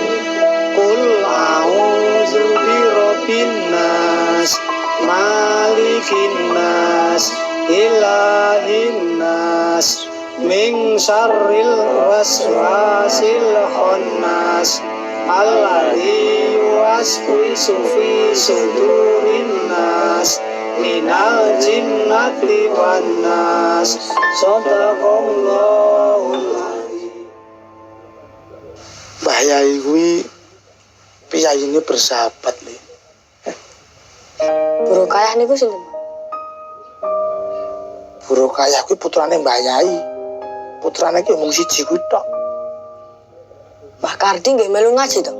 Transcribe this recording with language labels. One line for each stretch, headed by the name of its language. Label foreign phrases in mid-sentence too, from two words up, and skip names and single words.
Arabic: قل أعوذ برب الناس ملك الناس إله الناس من شر الوسواس الخناس الذي يوسوس في صدور الناس من الجنة والناس. صدق الله العظيم.
Javanese: Mbah Yai kuwi piyaine bersahabat le. Bro kaya niku sinten? Bu Rokayah kuwi putrane Mbah Yai. Putrane ki mung siji kuwi tok. Mbah Kardi nggih melu ngaji to?